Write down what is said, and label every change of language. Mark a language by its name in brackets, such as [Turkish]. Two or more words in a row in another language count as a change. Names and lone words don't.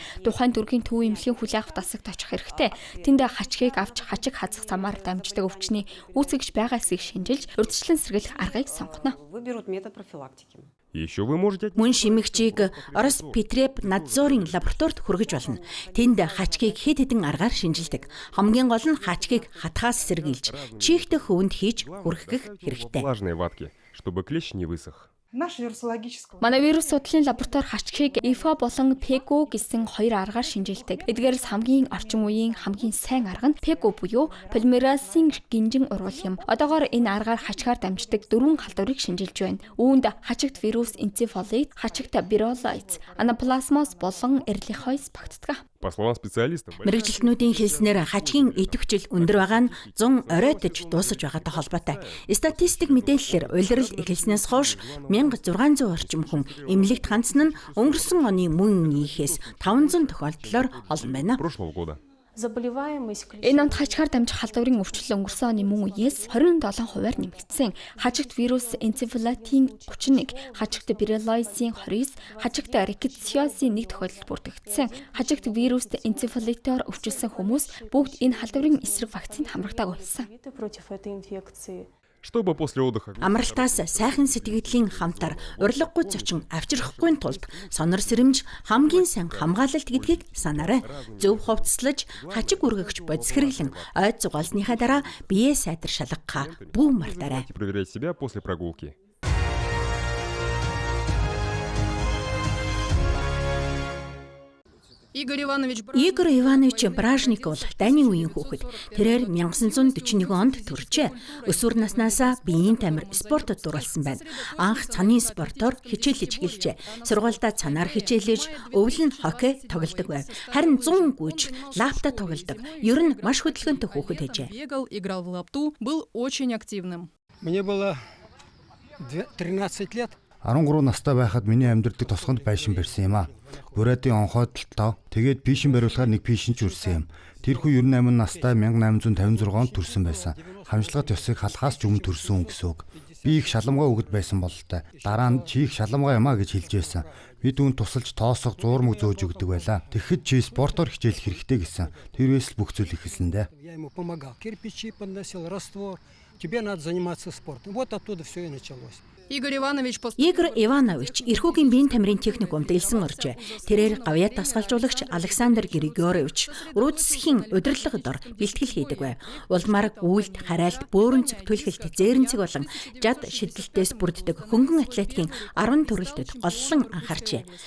[Mongolian] Тухайн дүүргийн төв эмнэлгийн хүлээн авах тасагт очих хэрэгтэй. Тэнд хачгийг авч хачиг хазах замаар дамждаг өвчний үүсгэж байгаа эсийг шинжилж урьдчилан сэргийлэх аргыг сонгоно. Мөн шимэгчийг Роспотребнадзорын лабораторид хүргэж болно. Тэнд хачгийг хэд хэдэн аргаар шинжилдэг. Хамгийн гол нь хачгийг хатгаас сэргийлж, чихтэй хөвөнд хийж хүргэх хэрэгтэй. [Russian] Чтобы клещ не высох. [Mongolian] Манай вирус судлалын лаборатори хачгийг ИФА болон ПЭГО гэсэн хоёр аргаар шинжилдэг. Эдгээрс хамгийн орчин үеийн хамгийн сайн арга нь ПЭГО буюу полимеразын гинжин ургал юм. Одоогоор энэ аргаар хачгаар дамждаг 4 халдварыг шинжилж байна. Үүнд хачигт вирус энцефалит, хачигт виролоиц, анаплазмоз болон эрлихойс багтдаг. [Russian] По словам специалистов, [Mongolian] Мэргэжилтнүүдийн хэлснээр хачгийн идэвхжил өндөр байгаа нь 100 оройтож дуусаж байгаатай холбоотой. Статистик мэдээллээр улирал эхэлснээс хойш 1600 орчим хүн эмнэлэгт хандсан нь өнгөрсөн оны мөн ийхээс 500 тохиолдлоор олон байна. [Russian] прошлого года. [Mongolian] Энэ онд хачгаар дамжих халдварын өвчлөл өнгөрсөн оны мөн үеэс 27%-аар нэмэгдсэн. Хачигт вирус энцефалитийн 31, хачигт виролоизийн 29, хачигт рикетсиозийн 1 тохиолдол бүрдэгдсэн. Хачигт вируст энцефалитоор өвчлсөн хүмүүс бүгд энэ халдварын эсрэг вакцинд хамрагдаагүй байсан. [Russian] Чтобы после отдыха [Mongolian] Амралтаас сайхан сэтгэгдлийн хамтар урилгагүй зочин авчрахгүй тулд сонор сэрэмж хамгийн сайн хамгаалалт гэдгийг санаарай. Зөв хувцаслаж хачиг үргэгч бодис хэрэглэн ойд зугаалсныхаа дараа биеэ сайдар шалгахаа бүү мартаарай. [Russian] проверять себя после прогулки. [Mongolian] Игорь Иванович Бражник бол дайны үеийн хүүхэд. Тэрээр 1941 онд төржээ. Өсвөр наснаасаа биеийн тамир спортод дурлсан байна. Анх цанын спортоор хичээлж эхэлжээ. Сургуульдаа цанаар хичээлж, өвөл нь хоккей тоглодог байв. Харин 100 гүйж лапта тоглодог. Ер нь маш хөдөлгөөнтэй хүүхэд байжээ. [Russian] бегал, играл в лапту, был очень активным. [Mongolian] Мне было 13 лет. 13 настай байхад миний амьдардаг тосгонд байшин барьсан юм а. Буратын онхоод тав. Тэгээд пишин бариулахаар нэг пишин ч үрсэн юм. Тэр хүү 98 настай 1856 онд төрсэн байсан. Хамшлагат ёсыг халахаас ч өмнө төрсөн гэсэн үг. Би их шаламгай өгд байсан бололтой. Дараа нь чи их шаламгай юм а гэж хэлж байсан. Би түүнд тусалж тоосох зуурмаг зөөж өгдөг байлаа. Тэгэхэд чи спортоор хичээлэх хэрэгтэй гэсэн. Тэрвээс л бүх зүйл ихэлсэн дээ. [Russian] Я ему помогал. Кирпичи подносил, раствор. Тебе надо заниматься спортом. Вот оттуда все и началось. [Mongolian] Игорь Иванович Игорь Иванович эрхүүгийн биеийн тамирын техникумд элсэн оржээ. Тэрээр гавьяа дасгалжуулагч Александр Григорьевич Рудсхийн удирдлагын дор бэлтгэл хийдэг байв. Улмаар гүйлт, харайлт, бөөрөнцөг, түлхэлт, зээрэнцэг болон жад шидэлтээс бүрддэг хөнгөн атлетикийн 10 төрөлтөд голлон анхаарчээ.